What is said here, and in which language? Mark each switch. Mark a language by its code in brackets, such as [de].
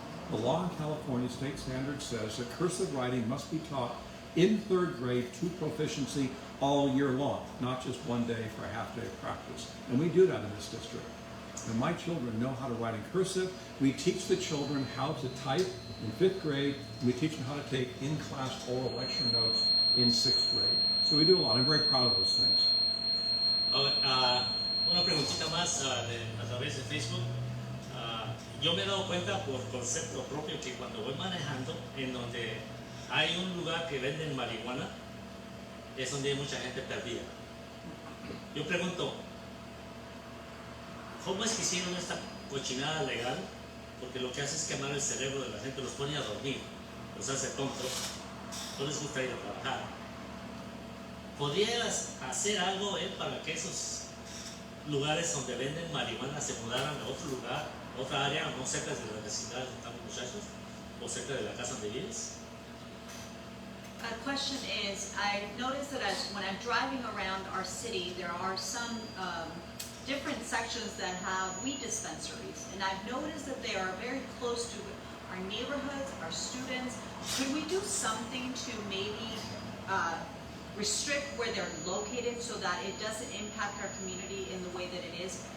[en] The law in California state standard says that cursive writing must be taught in 3rd grade to proficiency all year long, not just one day for a half day of practice. And we do that in this district. And my children know how to write in cursive. We teach the children how to type in 5th grade, and we teach them how to take in-class oral lecture notes in 6th grade. So we do a lot. I'm very proud of those things. [es] Una preguntita más a través de Facebook. Yo me he dado cuenta por concepto propio que cuando voy manejando, en donde hay un lugar que venden marihuana, es donde hay mucha gente perdida. Yo pregunto, ¿cómo es que hicieron esta cochinada legal? Porque lo que hace es quemar el cerebro de la gente, los pone a dormir, los hace tontos, no les gusta ir a trabajar. ¿Podrías hacer algo para que esos lugares donde venden marihuana se mudaran a otro lugar, otra área, no cerca de la vecindad donde están los muchachos, o cerca de la casa donde vives? [en] A question is, I noticed that when I'm driving around our city, there are some different sections that have weed dispensaries, and I've noticed that they are very close to our neighborhoods, our students. Could we do something to maybe restrict where they're located so that it doesn't impact our community in the way that it is?